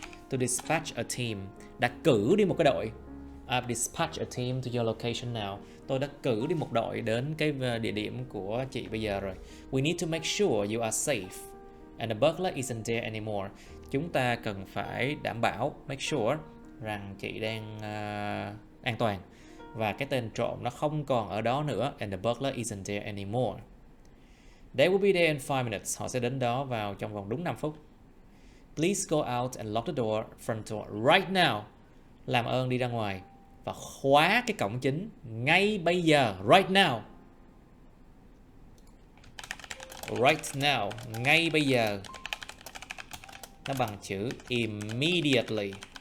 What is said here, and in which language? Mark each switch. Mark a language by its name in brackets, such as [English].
[English] To dispatch a team, [Vietnamese] đã cử đi một cái đội. [English] I've dispatched a team to your location now. [Vietnamese] Tôi đã cử đi một đội đến cái địa điểm của chị bây giờ rồi. [English] We need to make sure you are safe and the burglar isn't there anymore. [Vietnamese] Chúng ta cần phải đảm bảo, [English] make sure, [Vietnamese] rằng chị đang an toàn và cái tên trộm nó không còn ở đó nữa. [English] And the burglar isn't there anymore. They will be there in 5 minutes. [Vietnamese] Họ sẽ đến đó vào trong vòng đúng 5 phút. [English] Please go out and lock the door, front door right now. [Vietnamese] Làm ơn đi ra ngoài và khóa cái cổng chính ngay bây giờ. [English] Right now. Right now. [Vietnamese] Ngay bây giờ. Nó bằng chữ immediately.